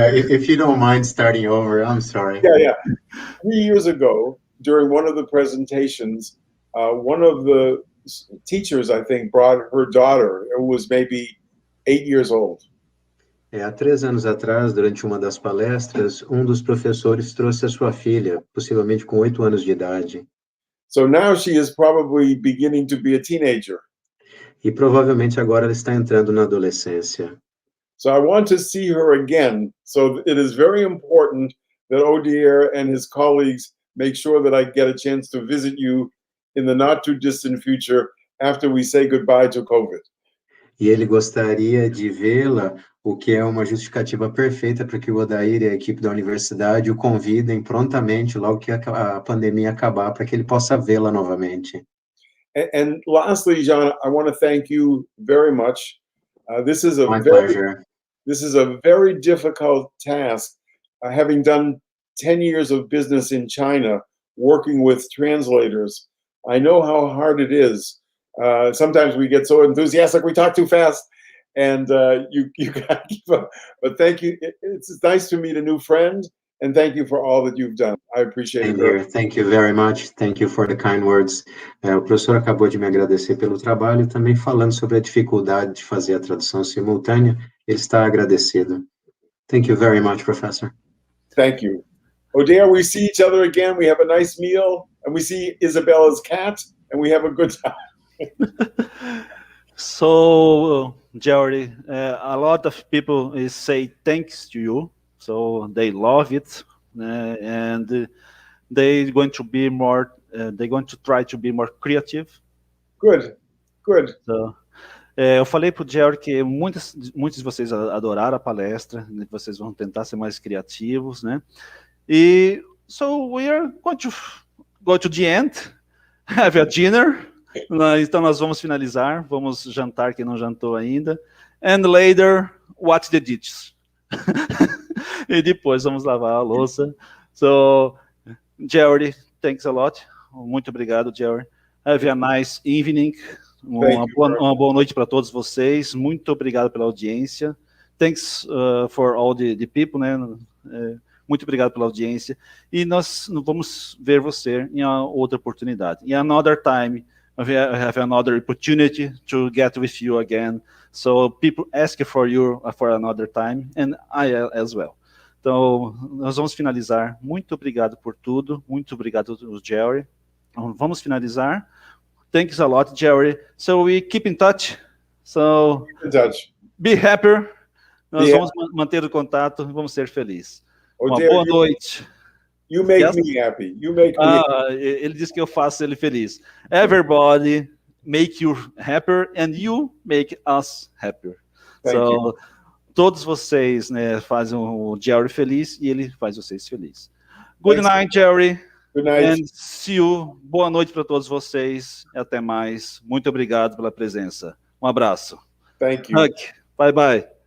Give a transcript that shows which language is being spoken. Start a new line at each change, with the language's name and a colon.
English: If you don't mind starting over, I'm sorry. Yeah. 3 years ago, during one of the presentations, one of the teachers, I think, brought her daughter, who was maybe 8 years old.
Portuguese: Há 3 anos atrás, durante uma das palestras, um dos professores trouxe a sua filha, possivelmente com 8 anos de idade.
English: So now she is probably beginning to be a teenager.
Portuguese: E provavelmente agora ela está entrando na adolescência.
English: So I want to see her again. So it is very important that Odair and his colleagues make sure that I get a chance to visit you in the not too distant future after we say goodbye to COVID.
Portuguese: E ele gostaria de vê-la, o que é uma justificativa perfeita para que o Odair e a equipe da universidade o convidem prontamente, logo que a pandemia acabar, para que ele possa vê-la novamente.
English: And lastly, John, I want to thank you very much. This is My pleasure. This is a very difficult task. Having done 10 years of business in China, working with translators, I know how hard it is. Sometimes we get so enthusiastic, we talk too fast, and you gotta keep up. But thank you. It's nice to meet a new friend, and thank you for all that you've done. I appreciate it. Thank you very much. Thank you for the kind words.
Portuguese: O professor acabou de me agradecer pelo trabalho, também falando sobre a dificuldade de fazer a tradução simultânea. Ele está agradecido.
English: Thank you very much, Professor. Thank you. Odair, we see each other again. We have a nice meal, and we see Isabella's cat, and we have a good time. So, Jerry, a lot of people say thanks to you. So they love it, and they're going to be more. They're going to try to be more creative. Good.
Portuguese: So, eu falei para o Jerry que muitos de vocês adoraram a palestra, né, que vocês vão tentar ser mais criativos, né?
English: E so we are going to go to the end, have a dinner.
Portuguese: Então nós vamos finalizar, vamos jantar quem não jantou ainda,
English: and later watch the dishes.
Portuguese: E depois vamos lavar a louça.
English: So, Jerry, thanks a lot.
Portuguese: Muito obrigado, Jerry.
English: Have a nice evening.
Portuguese: Uma boa noite para todos vocês. Muito obrigado pela audiência.
English: Thanks for all the people, né?
Portuguese: Muito obrigado pela audiência. E nós vamos ver você em outra oportunidade.
English: In another time, we have another opportunity to get with you again. So people ask for you for another time, and I as well.
Portuguese: Então, nós vamos finalizar. Muito obrigado por tudo. Muito obrigado, Jerry. Vamos finalizar.
English: Thanks a lot, Jerry. So we keep in touch. So Keep in touch. Be happy.
Portuguese: Nós vamos manter o contato. Vamos ser felizes. Uma boa noite.
English: You make me happy. You make me happy.
Portuguese: Ele diz que eu faço ele feliz.
English: Everybody make you happier and you make us happier.
Portuguese: So, todos vocês, né, fazem o Jerry feliz e ele faz vocês felizes.
English: Good night, Jerry. Good night. And see you.
Portuguese: Boa noite para todos vocês. E até mais. Muito obrigado pela presença. Um abraço.
English: Thank you. Hug. Bye bye.